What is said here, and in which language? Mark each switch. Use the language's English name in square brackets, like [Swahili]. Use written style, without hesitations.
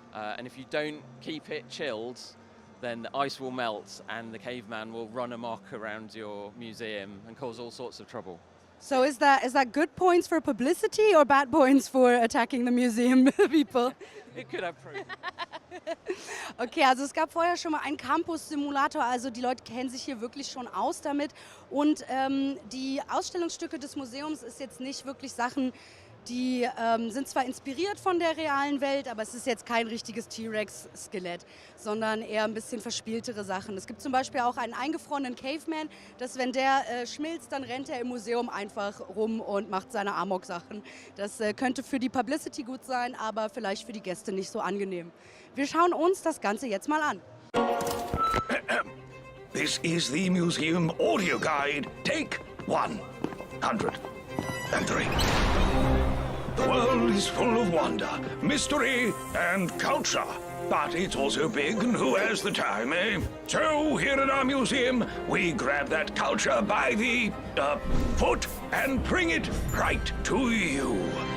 [English] And if you don't keep it chilled, then the ice will melt and the caveman will run amok around your museum and cause all sorts of trouble. So is that good points for publicity or bad points for attacking the museum people? It could have pros. [German] Okay, also es gab vorher schon mal einen Campus-Simulator, also die Leute kennen sich hier wirklich schon aus damit. Und die Ausstellungsstücke des Museums ist jetzt nicht wirklich Sachen, die sind zwar inspiriert von der realen Welt, aber es ist jetzt kein richtiges T-Rex-Skelett, sondern eher ein bisschen verspieltere Sachen. Es gibt zum Beispiel auch einen eingefrorenen Caveman, dass wenn der schmilzt, dann rennt er im Museum einfach rum und macht seine Amok-Sachen. Das könnte für die Publicity gut sein, aber vielleicht für die Gäste nicht so angenehm. Wir schauen uns das Ganze jetzt mal an. [English] This is the museum audio guide. Take 103. The world is full of wonder, mystery, and culture. But it's also big, and who has the time, eh? So, here at our museum, we grab that culture by the foot and bring it right to you.